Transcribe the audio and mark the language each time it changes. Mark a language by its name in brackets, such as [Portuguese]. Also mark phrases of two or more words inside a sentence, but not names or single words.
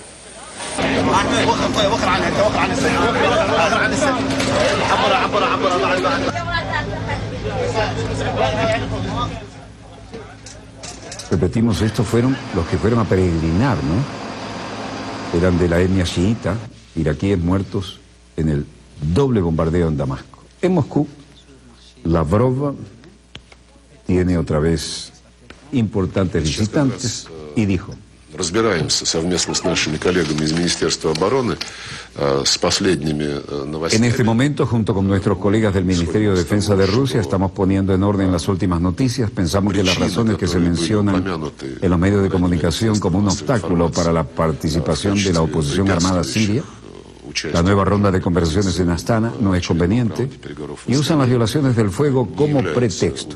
[Spanish] Repetimos, estos fueron los que fueron a peregrinar, ¿no? Eran de la etnia chiita, iraquíes muertos en el doble bombardeo en Damasco. En Moscú, Lavrov tiene otra vez importantes visitantes y dijo: [Russian] Разбираемся совместно с нашими коллегами из Министерства обороны с последними новостями. [Spanish] En este momento, junto con nuestros colegas del Ministerio de Defensa de Rusia, estamos poniendo en orden las últimas noticias. Pensamos que las razones que se mencionan en los medios de comunicación como un obstáculo para la participación de la oposición armada siria, la nueva ronda de conversaciones en Astana, no es conveniente y usan las violaciones del fuego como pretexto.